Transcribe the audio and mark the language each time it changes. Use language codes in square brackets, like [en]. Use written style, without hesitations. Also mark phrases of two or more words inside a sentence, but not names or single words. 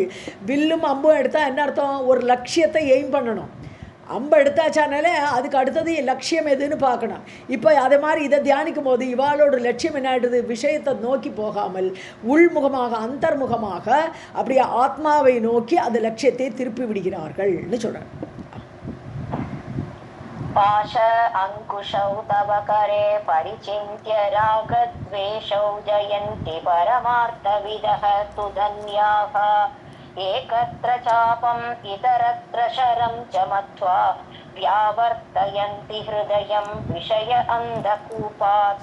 [ta] வில்லும் அம்பும் எடுத்தால் என்ன அர்த்தம், ஒரு லட்சியத்தை எய்ம் பண்ணணும். அம்பை எடுத்தாச்சானாலே அதுக்கு அடுத்தது லட்சியம் எதுன்னு பார்க்கணும். இப்போ அதே மாதிரி இதை தியானிக்கும் போது இவாளோட லட்சியம் என்ன ஆகிடுது, விஷயத்தை நோக்கி போகாமல் உள்முகமாக அந்தர்முகமாக அப்படியே ஆத்மாவை நோக்கி அந்த லட்சியத்தை திருப்பி விடுகிறார்கள்னு சொல்கிறார். [sa] पाश अंकुशौ तव करे परिचिन्त्य रागद्वेषौ जयन्ति परमार्थविदः तु धन्याः एकत्र चापम् इतरत्र शरं च मत्वा व्यावर्तयन्ति हृदयं विषय अन्धकूपात्.